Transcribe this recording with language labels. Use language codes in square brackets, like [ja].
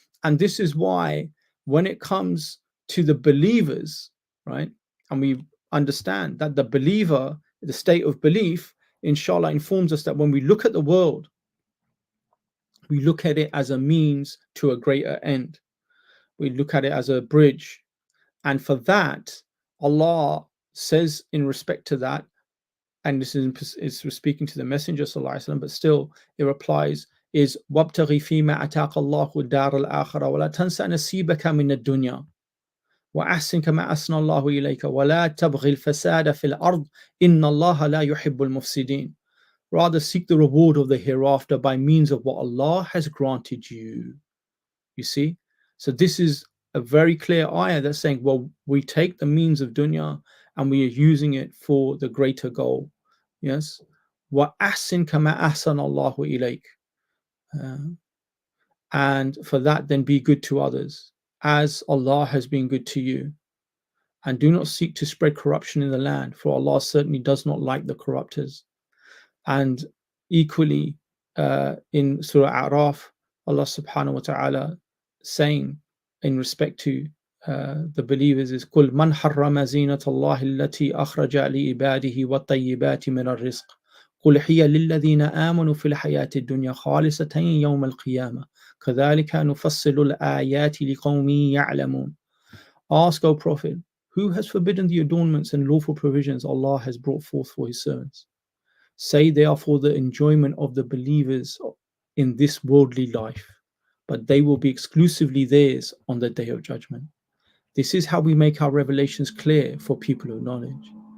[en] And this is why, when it comes to the believers, right, and we understand that the believer, the state of belief, inshallah, informs us that when we look at the world, we look at it as a means to a greater end. We look at it as a bridge. And for that, Allah says in respect to that, and this is speaking to the Messenger ﷺ, but still it replies, is [ar] وَابْتَغِ فِي مَا أَتَاكَ اللَّهُ الدَّارَ الْآخِرَةَ وَلَا تَنْسَ نَصِيبَكَ مِنَ الدُّنْيَا وَأَحْسِنْ كَمَا أَحْسَنَ اللَّهُ إِلَيْكَ وَلَا تَبْغِ الْفَسَادَ فِي الْأَرْضِ إِنَّ اللَّهَ لَا يُحِبُّ الْمُفْسِدِينَ. [en] Rather seek the reward of the hereafter by means of what Allah has granted you. You see? So this is a very clear ayah that's saying, well, we take the means of dunya and we are using it for the greater goal. [ar] Yes? وَأَحْسِنْ كَمَا أَحْسَنَ اللَّهُ إِلَيْكَ. [en] And for that, then be good to others, as Allah has been good to you. And do not seek to spread corruption in the land, for Allah certainly does not like the corruptors. And equally, in Surah A'raf, Allah subhanahu wa ta'ala saying in respect to the believers is [ar] قُلْ مَنْ حَرَّمَ زِينَةَ اللَّهِ الَّتِي أَخْرَجَ لِعِبَادِهِ وَالطَّيِّبَاتِ مِنَ الرِّزْقِ قُلْ هِيَ لِلَّذِينَ آمَنُوا فِي الْحَيَاةِ الدُّنْيَا خَالِصَةً يَوْمَ الْقِيَامَةِ كَذَلِكَ نُفَصِّلُ الْآيَاتِ لِقَوْمٍ يَعْلَمُونَ. [en] Ask, O Prophet, who has forbidden the adornments and lawful provisions Allah has brought forth for His servants? Say they are for the enjoyment of the believers in this worldly life, but they will be exclusively theirs on the day of judgment. This is how we make our revelations clear for people of knowledge.